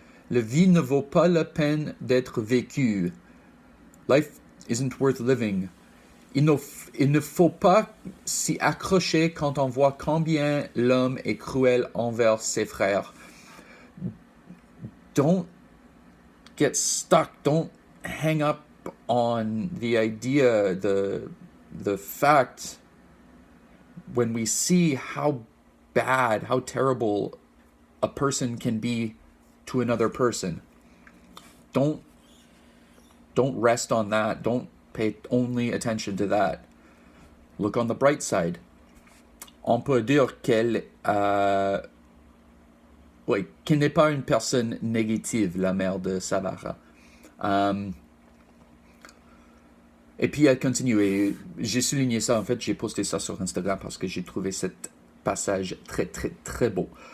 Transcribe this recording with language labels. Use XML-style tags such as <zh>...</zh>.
<fr>La vie ne vaut pas la peine d'être vécue.</fr> <en>Life isn't worth living.</en> <fr>Il ne faut pas s'y accrocher quand on voit combien l'homme est cruel envers ses frères.</fr> <en>Don't get stuck. Don't hang up on the idea, the fact, when we see how bad, how terrible a person can be to another person. Don't rest on that. Don't pay only attention to that. Look on the bright side.</en> <fr>On peut dire qu'elle n'est pas une personne négative, la mère de Sabara. Et puis elle continue, et j'ai souligné ça, en fait, j'ai posté ça sur Instagram parce que j'ai trouvé ce passage très, très, très beau.</fr>